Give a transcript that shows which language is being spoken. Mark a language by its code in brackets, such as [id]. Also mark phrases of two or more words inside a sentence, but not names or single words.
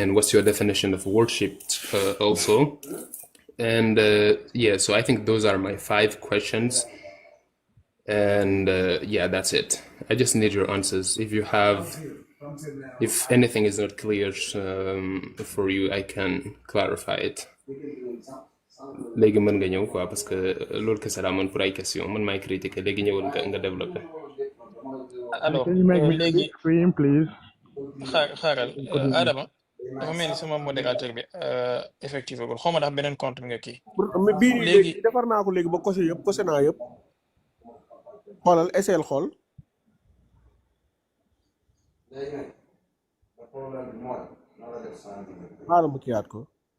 [en] And what's your definition of worship also? And yeah, so I think those are my 5 questions. And yeah, that's it. I just need your answers. If anything is not clear for you, I can clarify it. [wo] léegi mën nga ñëw quoi [fr] parce que [wo] loolu kese laa mën pour ay question man maay critiquer léegi ñëwul nga développer. [fr] alors [en] can you make me [wo] léegi [en] screen please. [wo] xaaral Adama dafa mel ni sama modérateur bi effectivement xaw ma ndax beneen compte nga kii. bii léegi defar naa ko léegi ba coché naa yëpp xoolal essayel xool. xaaral mu kiyaat ko.